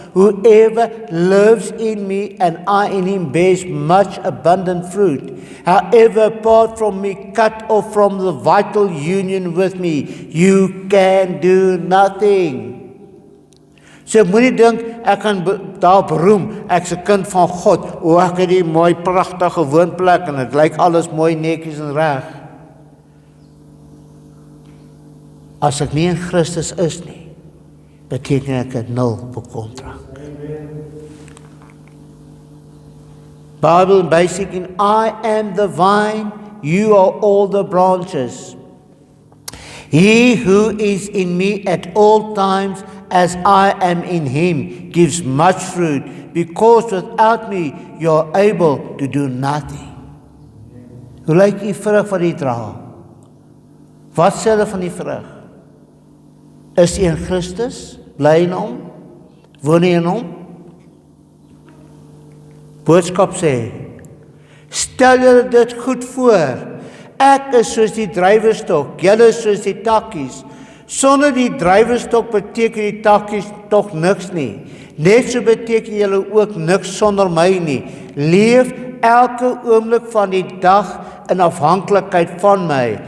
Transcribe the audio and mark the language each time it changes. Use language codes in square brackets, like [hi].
[en] Whoever lives in me and I in him bears much abundant fruit. However, apart from me, cut off from the vital union with me, you can do nothing. [af] So moenie dink, ek kan daar beroem, ek is 'n kind van God. O, ek het die mooi pragtige woonplek en dit lyk alles mooi netjies en reg. As ek nie in Christus is nie, beteken ek het nul kontrak. [en] Bible basic in I am the vine, you are all the branches. He who is in me at all times, as I am in him, gives much fruit, because without me you are able to do nothing. [af] Hoe lyk die vrug wat jy dra? Wat sê hulle van die vrug? Is jy in Christus? Bly in hom? Woon jy in hom? Boodskap sê, stel julle dit goed voor. Ek is soos die druiwestok, julle is soos die takkies. Sonder die druiwestok beteken die takkies tog niks nie. Net so beteken julle ook niks sonder my nie. Leef elke oomblik van die dag in afhanklikheid van my.